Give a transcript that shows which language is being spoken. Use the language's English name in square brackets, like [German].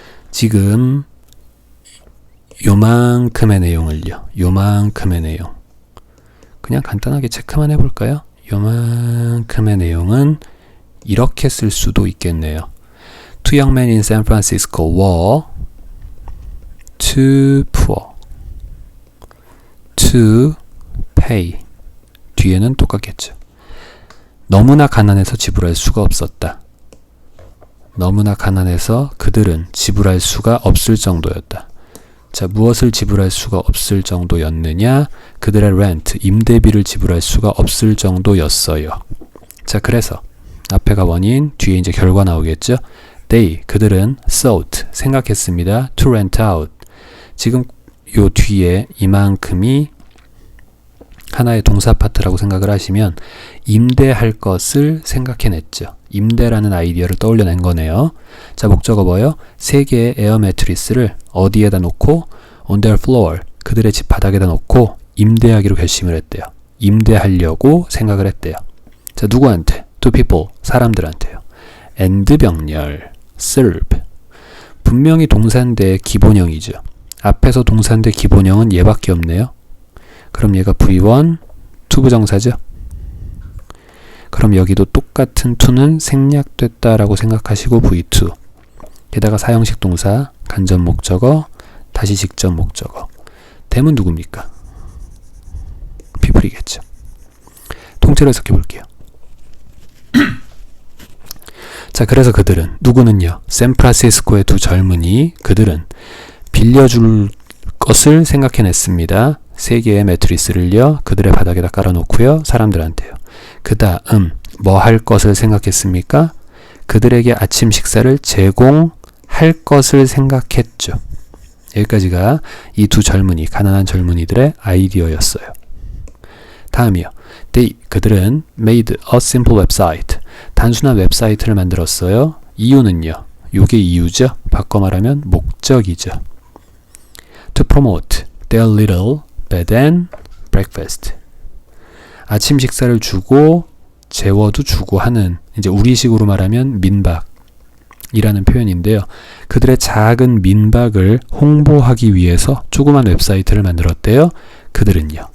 [Korean] 지금 요만큼의 내용을요, 요만큼의 내용 그냥 간단하게 체크만 해볼까요? 요만큼의 내용은 이렇게 쓸 수도 있겠네요. [English] Two young men in San Francisco were too poor to pay. [Korean] 뒤에는 똑같겠죠. 너무나 가난해서 지불할 수가 없었다. 너무나 가난해서 그들은 지불할 수가 없을 정도였다. 자, 무엇을 지불할 수가 없을 정도였느냐? 그들의 rent, 임대비를 지불할 수가 없을 정도였어요. 자, 그래서 앞에가 원인, 뒤에 이제 결과 나오겠죠? They, 그들은 thought, 생각했습니다. [English] To rent out. [Korean] 지금 요 뒤에 이만큼이 하나의 동사 파트라고 생각을 하시면 임대할 것을 생각해냈죠. 임대라는 아이디어를 떠올려낸 거네요. 자, 목적어 뭐예요? 3개의 에어 매트리스를 어디에다 놓고 [English] on their floor, [Korean] 그들의 집 바닥에다 놓고 임대하기로 결심을 했대요. 임대하려고 생각을 했대요. 자, 누구한테? [English] To people, [Korean] 사람들한테요. [English] and [Korean] 병렬, [English] serve. [Korean] 분명히 동사인데 기본형이죠. 앞에서 동사인데 기본형은 얘밖에 없네요. 그럼 얘가 V1, to 부정사죠. 그럼 여기도 똑같은 to는 생략됐다라고 생각하시고 V2. 게다가 사형식 동사, 간접 목적어, 다시 직접 목적어. 대문 누굽니까? people이겠죠. 통째로 해석해 볼게요. 자, 그래서 그들은, 누구는요? 샌프란시스코의 두 젊은이, 그들은 빌려줄 것을 생각해냈습니다. 3개의 매트리스를요, 그들의 바닥에다 깔아놓고요, 사람들한테요. 그 다음 뭐 할 것을 생각했습니까? 그들에게 아침 식사를 제공할 것을 생각했죠. 여기까지가 이 두 젊은이, 가난한 젊은이들의 아이디어였어요. 다음이요. [English] They, [Korean] 그들은 [English] made a simple website, [Korean] 단순한 웹사이트를 만들었어요. 이유는요, 요게 이유죠. 바꿔 말하면 목적이죠. [English] To promote their little bed and breakfast, [Korean] 아침 식사를 주고 재워도 주고 하는, 이제 우리식으로 말하면 민박이라는 표현인데요. 그들의 작은 민박을 홍보하기 위해서 조그만 웹사이트를 만들었대요. 그들은요.